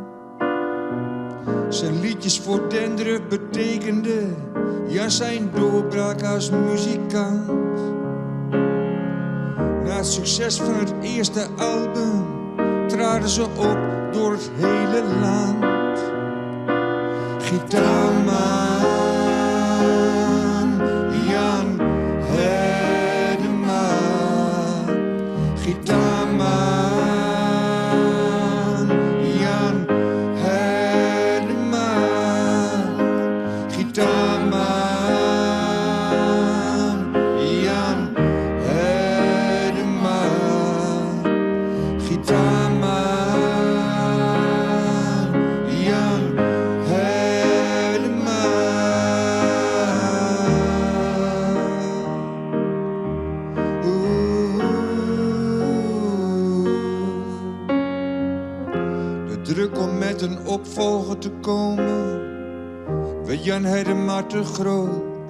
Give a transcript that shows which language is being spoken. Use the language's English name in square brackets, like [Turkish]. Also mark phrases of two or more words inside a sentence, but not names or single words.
[Dutch] Zijn liedjes voor Dendruf betekenden Jan zijn doorbraak als muzikant. Na het succes van het eerste album traden ze op door het hele land. Gitaarman Jan Heddema, gitaarman Jan Heddema, gitaarman Jan Heddema, gitaarman Jan Heddema. De druk om met een opvolger te komen werd Jan Heddema te groot.